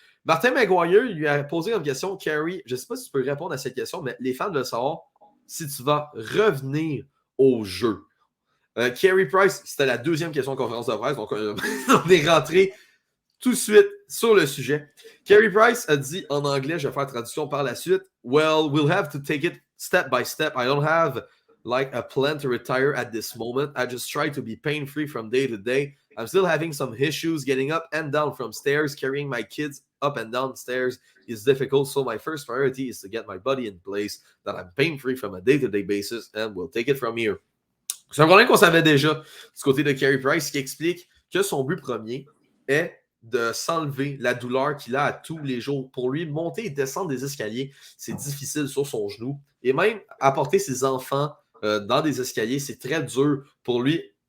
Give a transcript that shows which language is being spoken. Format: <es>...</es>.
<fr>Martin McGuire lui a posé une question. Carey, je ne sais pas si tu peux répondre à cette question, mais les fans veulent savoir si tu vas revenir au jeu. Carey Price, c'était la deuxième question de conférence de presse, donc on est rentré tout de suite sur le sujet. Carey Price a dit en anglais, je vais faire la traduction par la suite.</fr> <en>Well, we'll have to take it step by step. I don't have like a plan to retire at this moment. I just try to be pain-free from day to day. I'm still having some issues getting up and down from stairs. Carrying my kids up and down stairs is difficult. So my first priority is to get my body in place that I'm pain-free from a day-to-day basis and we'll take it from here.</en> <fr>C'est un problème qu'on savait déjà du côté de Carey Price qui explique que son but premier est de s'enlever la douleur qu'il a à tous les jours. Pour lui, monter et descendre des escaliers, c'est difficile sur son genou. Et même apporter ses enfants dans des escaliers, c'est très dur pour lui.</fr>